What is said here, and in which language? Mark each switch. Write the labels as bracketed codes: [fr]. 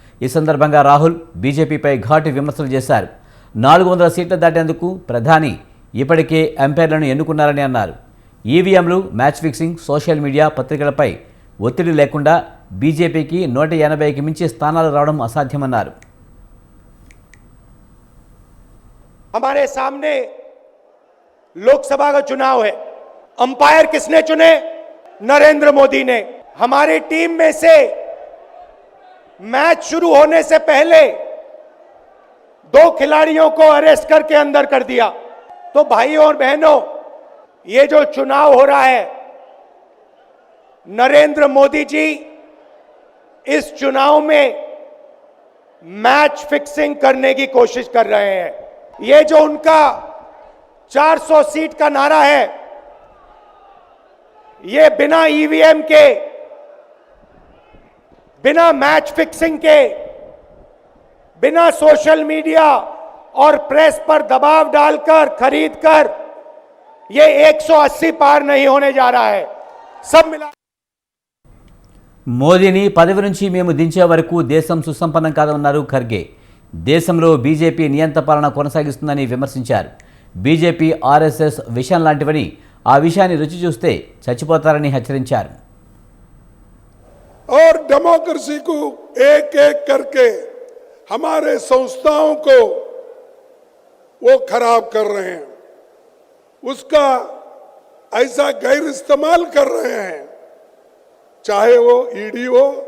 [te] ఈ సందర్భంగా రాహుల్ బీజేపీపై ఘాటు విమర్శలు చేశారు. 400 సీట్లు దాటేందుకు ప్రధాని ఇప్పటికే ఎంపైర్లను ఎన్నుకున్నారని అన్నారు. ఈవీఎంలు, మ్యాచ్ ఫిక్సింగ్, సోషల్ మీడియా, పత్రికలపై ఒత్తిడి లేకుండా బీజేపీకి 180కి మించి స్థానాలు రావడం అసాధ్యమన్నారు. [hi] हमारे सामने लोकसभा का चुनाव है. अंपायर किसने चुने? नरेंद्र मोदी ने. हमारी टीम में से मैच शुरू होने से पहले 2 खिलाड़ियों को अरेस्ट करके अंदर कर दिया. तो भाइयों और बहनों, ये जो चुनाव हो रहा है, नरेंद्र मोदी जी इस चुनाव में मैच फिक्सिंग करने की कोशिश कर रहे हैं. ये जो उनका 400 सीट का नारा है, ये बिना ईवीएम के, बिना मैच फिक्सिंग के, बिना सोशल मीडिया और प्रेस पर दबाव डालकर खरीदकर ये 180 पार नहीं होने जा रहा है. सब मिला [te] మోదీని పదవి నుంచి మేము దించే వరకు దేశం సుసంపన్నం కాదన్నారు ఖర్గే. దేశంలో బీజేపీ నియంత పాలన కొనసాగిస్తుందని విమర్శించారు. బీజేపీ, ఆర్ఎస్ఎస్ విషయం లాంటివని ఆ విషయాన్ని రుచి చూస్తే చచ్చిపోతారని హెచ్చరించారు. [hi] और डेमोक्रेसी को एक एक करके हमारे संस्थाओं को वो खराब कर रहे हैं, उसका ऐसा गैर इस्तेमाल कर रहे हैं, चाहे वो ईडी हो,